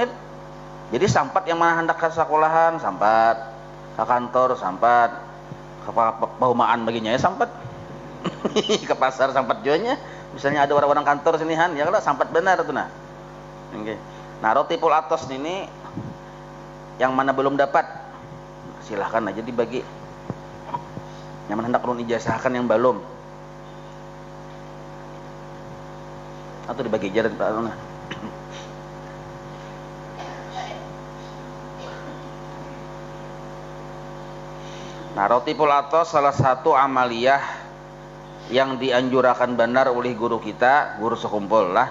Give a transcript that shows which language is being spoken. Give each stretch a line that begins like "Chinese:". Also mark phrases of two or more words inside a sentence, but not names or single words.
Banjar: Jadi sampat yang mana hendak ke sekolahan, sampat ke kantor, sampat ke paumaan baginya ya sampat. Ke pasar sampat jualnya. Misalnya ada orang-orang kantor sinihan, ya kalau sampat benar tuh nah. Okay. Nah, roti pulatos ini yang mana belum dapat, silahkan aja dibagi. Yang mana hendak ulun ijazahkan yang belum, atau dibagi jalan Pak Luna. Nah, roti pulatos salah satu amaliyah yang dianjurkan benar oleh guru kita, guru sekumpul lah.